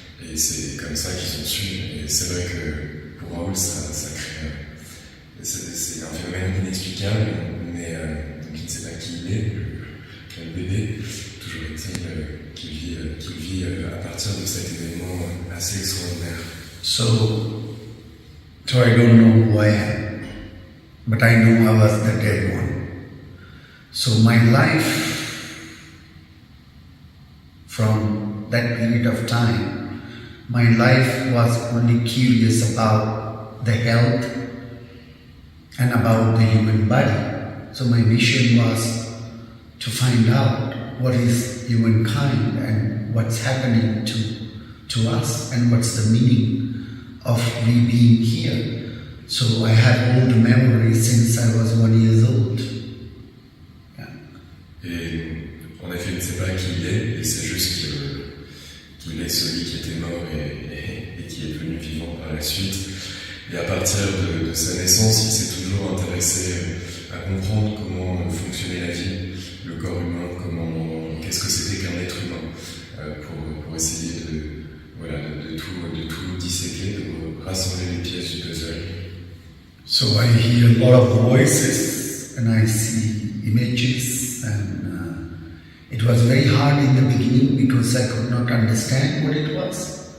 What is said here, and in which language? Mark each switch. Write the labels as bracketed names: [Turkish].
[French] Et c'est comme ça qu'ils ont su. Et c'est vrai que pour Raoul, ça crée. C'est un phénomène inexplicable, mais donc il ne sait pas qui il est, le bébé. Toujours est-il qu'il vit à partir de cet événement assez extraordinaire. [English] So I don't know who I am, but I know I was the dead one. So my life, from that period of time, my life was only curious about the health and about the human body. So my mission was to find out what is humankind and what's happening to us and what's the meaning of we being here. So I had all the memories since I was 1 year old. Yeah. [French] Et en effet, il ne sait pas qui il est, et c'est juste qu'il est celui qui était mort et qui qui est devenu vivant par la suite. Et à partir de sa naissance, il s'est toujours intéressé à comprendre comment fonctionnait la vie, le corps humain, qu'est-ce que c'était qu'un être humain, pour essayer de tout disséquer, de rassembler les pièces du puzzle. [English] So I hear a lot of voices and I see images, and it was very hard in the beginning because I could not understand what it was.